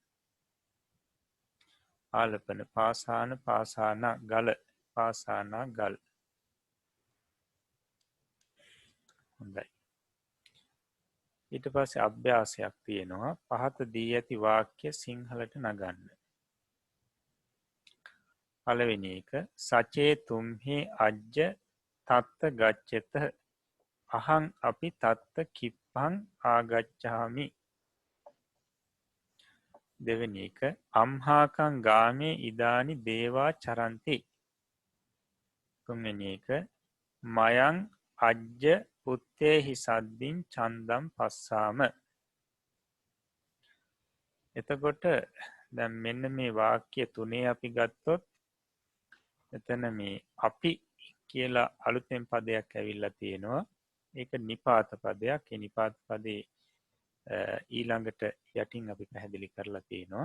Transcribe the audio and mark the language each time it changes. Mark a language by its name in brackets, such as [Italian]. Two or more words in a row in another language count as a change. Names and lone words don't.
[Pali] ආලපන පාසාන පාසාන ගල පාසානා ගල්. හොඳයි. [Sinhala] ඊට පස්සේ අභ්‍යාසයක් තියෙනවා. පහත දී ඇති වාක්‍ය සිංහලට නගන්න. පළවෙනි එක [Pali] සචේ තුම්හි අජ්ජ තත්ත ගච්ඡත අහං අපි තත්ත කිප්පං ආගච්ඡාමි. [Sinhala] දෙවෙනි එක [Pali] අම්හාකං ගාමේ ඉදානි දේවා චරන්ති. [Sinhala] තුන්වෙනි එක [Pali] මයං අජ්ජ පුත්තේහි සද්දින් චන්දම් පස්සාම. [Sinhala] එතකොට දැන් මෙන්න මේ වාක්‍ය තුනේ අපි ගත්තොත් එතන මේ අපි කියලා අලුතෙන් පදයක් ඇවිල්ලා තියෙනවා. ඒක නිපාත පදයක්. ඒ නිපාත පදේ ඊළඟට යටින් අපි පැහැදිලි කරලා තියෙනවා.